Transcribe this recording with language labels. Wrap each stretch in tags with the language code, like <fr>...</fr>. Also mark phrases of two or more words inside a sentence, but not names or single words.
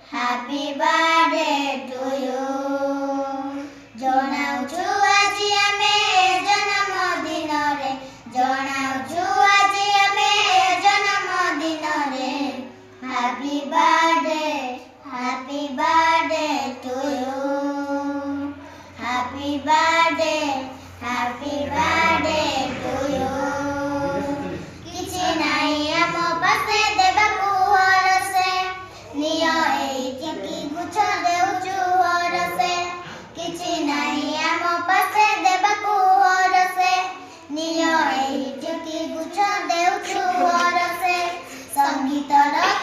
<en>Happy birthday to you.</en> <or>ଜଣାଉଛୁ ଆଜି ଆମେ ଜନ୍ମଦିନରେ ଜଣାଉଛୁ ଆଜି ଆମେ ଜନ୍ମଦିନରେ</or> <en>Happy birthday to you. Happy birthday to you.</en> <or>କିଛି ନାହିଁ ଆମ ପାଖେ ଦେବାକୁ ହରସେ ନିଅ ଏଇଠିକି ଗୁଛ ଦେଉଛୁ ହରସେ କିଛି ନାହିଁ ଆମ ପାଖେ ଦେବାକୁ ହରସେ ନିଅ ଏଇଠିକି ଗୁଛ ଦେଉଛୁ ହରସେ ସଙ୍ଗୀତର</or>